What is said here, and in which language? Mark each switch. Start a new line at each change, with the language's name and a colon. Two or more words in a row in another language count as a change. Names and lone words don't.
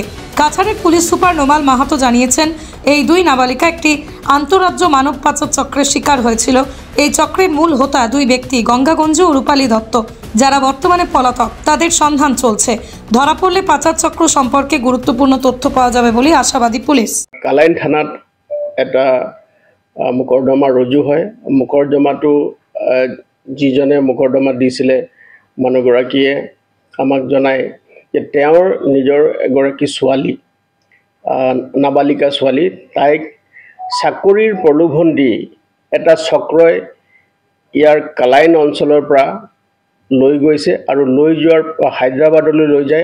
Bangla: কাছাড়ের পুলিশ সুপার নোমাল মাহাতো জানিয়েছেন, এই দুই নাবালিকা একটি আন্তঃরাজ্য মানব পাচার চক্রের শিকার হয়েছিল। এই চক্রের মূল হোতা দুই ব্যক্তি গঙ্গাগঞ্জ ও রূপালী দত্ত, যারা বর্তমানে পলাতক। তাদের সন্ধান চলছে। ধরা পড়লে পাচার চক্র সম্পর্কে গুরুত্বপূর্ণ তথ্য পাওয়া যাবে বলে আশাবাদী পুলিশ।
Assamese: কালাইন থানাত এটা মোকৰ্দমা ৰুজু হয়। মোকৰ্দমাটো যিজনে মোকৰ্দমা দিছিলে মানুহগৰাকীয়ে আমাক জনায় যে তেওঁৰ নিজৰ এগৰাকী ছোৱালী, নাবালিকা ছোৱালী, তাইক চাকৰিৰ প্ৰলোভন দি এটা চক্ৰই ইয়াৰ কালাইন অঞ্চলৰ পৰা লৈ গৈছে আৰু লৈ যোৱাৰ হায়দৰাবাদলৈ লৈ যায়।